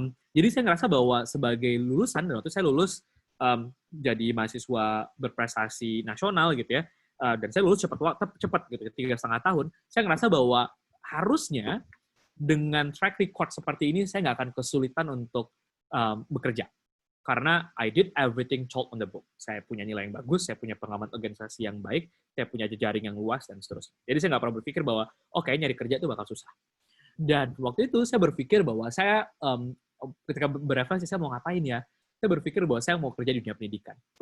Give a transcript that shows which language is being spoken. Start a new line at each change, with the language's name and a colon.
Indonesian: Jadi saya ngerasa bahwa sebagai lulusan, dan waktu saya lulus jadi mahasiswa berprestasi nasional gitu ya, dan saya lulus cepat gitu, 3,5 tahun, saya ngerasa bahwa harusnya dengan track record seperti ini, saya nggak akan kesulitan untuk bekerja. Karena
English: I did everything told on the book.
Indonesian: Saya punya nilai yang bagus, saya punya pengalaman organisasi yang baik, saya punya jejaring yang luas, dan seterusnya. Jadi saya nggak pernah berpikir bahwa, nyari kerja itu bakal susah. Dan waktu itu saya berpikir bahwa saya, ketika berefleksi, saya mau ngapain ya? Saya berpikir bahwa saya mau kerja di dunia pendidikan.